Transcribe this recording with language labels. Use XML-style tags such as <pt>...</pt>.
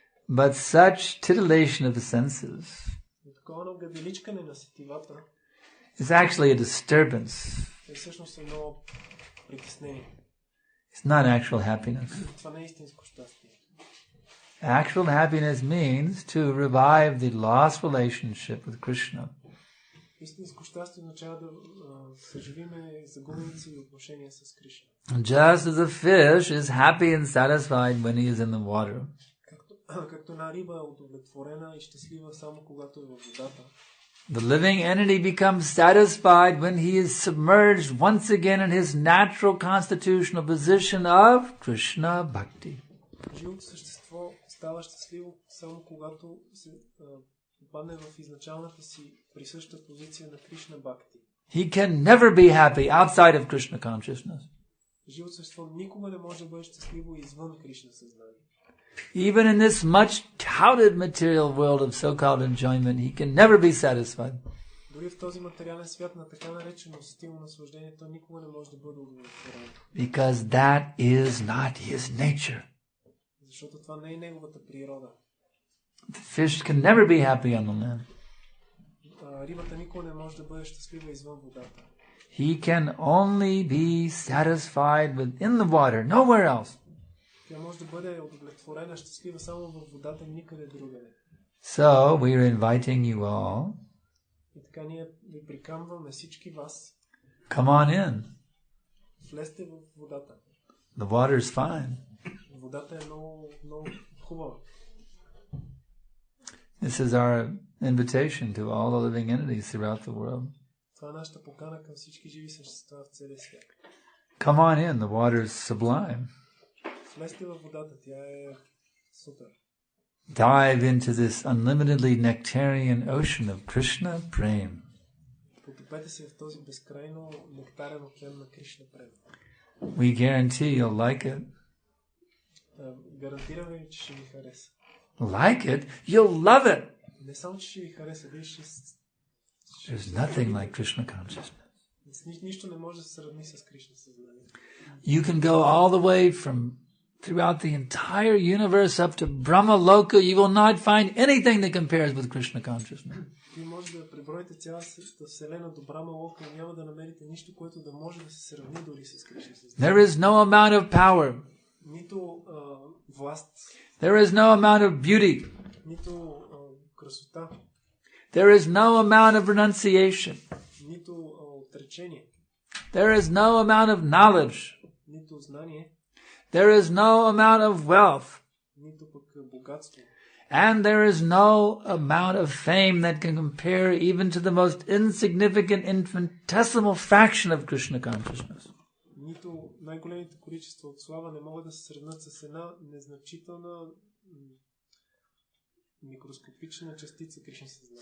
<en>But such titillation of the senses</en> <bg>Такова нагаделичкане на сетивата</bg> <en>is actually a disturbance.</en> <bg>е всъщност едно притеснение.</bg> <en>It's not actual happiness.</en> <bg>Това не е истинско щастие.</bg> <en>Actual happiness means to revive the lost relationship with Krishna.</en> <bg>Истинско щастие означава да съживиме загубените си отношения с Кришна.</bg> <en>Just as a fish is happy and satisfied when he is in the water.</en> <bg>Както една риба е удовлетворена и щастлива само когато е във водата.</bg> <en>The living entity becomes satisfied when he is submerged once again in his natural constitutional position of Krishna Bhakti.</en> <bg>Живото същество става щастливо само когато се попадне в изначалната си присъща позиция на Кришна Бхакти.</bg> <en>He can never be happy outside of Krishna consciousness.</en> <bg>Живото същество никога не може да бъде щастливо извън Кришна съзнание.</bg> <en>Even in this much touted material world of so-called enjoyment, he can never be satisfied.</en> <bg>Дори в този материален свят на така наречено стилно наслаждение, той никога не може да бъде удовлетворен.</bg> <en>Because that is not his nature.</en> <bg>Защото това не е неговата природа.</bg> <en>The fish can never be happy on the land.</en> <bg>Рибата никога не може да бъде щастлива извън водата.</bg> <en>He can only be satisfied within the water, nowhere else.</en> <bg>Тя може да бъде удовлетворена, щастлива само във водата и никъде другаде.</bg> <en>So, we are inviting you all.</en> <bg>И така ние ви приканваме всички вас.</bg> <en>Come on in.</en> <bg>Влезте в водата.</bg> <en>The water is fine.</en> <bg>Водата е много, много хубава.</bg> <en>This is our invitation to all the living entities throughout the world.</en> <bg>Това е нашата покана към всички живи същества в целия свят.</bg> <en>Come on in, the water is sublime.</en> <bg>Влезте във водата, тя е супер.</bg> <en>Dive into this unlimitedly nectarian ocean of Krishna Prem.</en> <bg>Потопете се в този безкрайно нектарен океан на Кришна Прем.</bg> <en>We guarantee you'll like it.</en> <bg>Гарантираме ви, че ще ви хареса.</bg> <en>Like it? You'll love it.</en> <bg>Не само, че ще ви хареса, вие ще...</bg> <en>There's nothing like Krishna consciousness.</en> <bg>Нищо не може да се сравни с Кришна съзнание.</bg> <en>You can go all the way from throughout the entire universe up to Brahma Loka. You will not find anything that compares with Krishna consciousness.</en> <bg>Вие може да преброите цялата вселена до Брама Лока и няма да намерите нищо, което да може да се сравни дори с Кришна съзнание.</bg> <en>There is no amount of power.</en> <bg>Нито власт.</bg> <en>There is no amount of beauty.</en> <bg>Нито красота.</bg> <en>There is no amount of renunciation.</en> <bg>Нито отречение.</bg> <en>There is no amount of knowledge.</en> <bg>Нито знание.</bg> <en>There is no amount of wealth.</en> <bg>Нито пък богатство.</bg> <en>And there is no amount of fame that can compare even to the most insignificant infinitesimal fraction of Krishna consciousness.</en> <bg>Нито най-големите количества от слава не могат да се сравнят с една незначителна микроскопична частица Кришна съзнание.</bg>